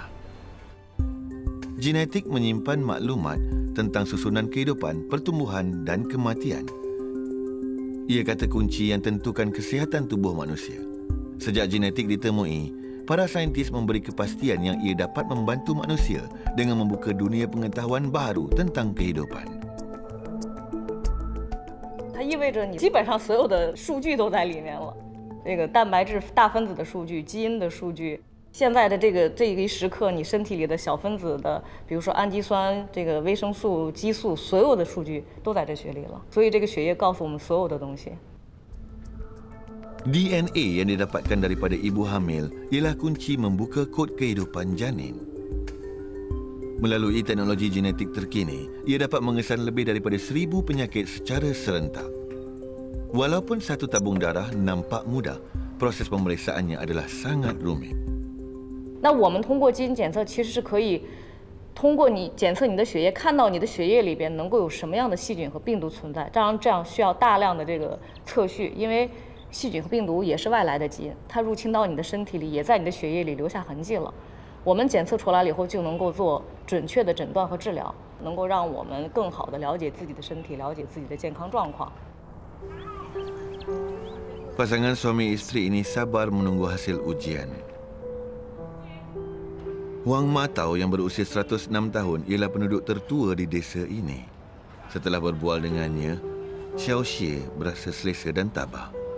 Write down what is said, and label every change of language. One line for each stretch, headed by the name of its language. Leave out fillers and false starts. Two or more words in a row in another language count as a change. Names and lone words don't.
Malay: Genetik menyimpan maklumat tentang susunan kehidupan, pertumbuhan dan kematian. Ia kata kunci yang tentukan kesihatan tubuh manusia. Sejak genetik ditemui, para saintis memberi kepastian yang ia dapat membantu manusia dengan membuka dunia pengetahuan baru tentang kehidupan.
Chinese: 它意味着你基本上所有的数据都在里面了，这个蛋白质、大分子的数据、基因的数据，现在的这一时刻，你身体里的小分子的，比如说氨基酸、这个维生素、激素，所有的数据都在这血里了。所以这个血液告诉我们所有的东西。
Malay: DNA yang didapatkan daripada ibu hamil ialah kunci membuka kod kehidupan janin. Melalui teknologi genetik terkini, ia dapat mengesan lebih daripada 1,000 penyakit secara serentak. Walaupun satu tabung darah nampak mudah, proses pemeriksaannya adalah sangat rumit.
Chinese: 那我们通过基因检测，其实是可以通过你检测你的血液，看到你的血液里边能够有什么样的细菌和病毒存在。当然，这样需要大量的这个测序，因为细菌和病毒也是外来的基因，它入侵到你的身体里，也在你的血液里留下痕迹了。我们检测出来了以后，就能够做准确的诊断和治疗，能够让我们更好的了解自己的身体，了解自己的健康状况。
Malay: Pasangan suami isteri ini sabar menunggu hasil ujian. Wang Matau yang berusia 106 tahun ialah penduduk tertua di desa ini. Setelah berbual dengannya, Xiao Xie berasa selesa dan tabah.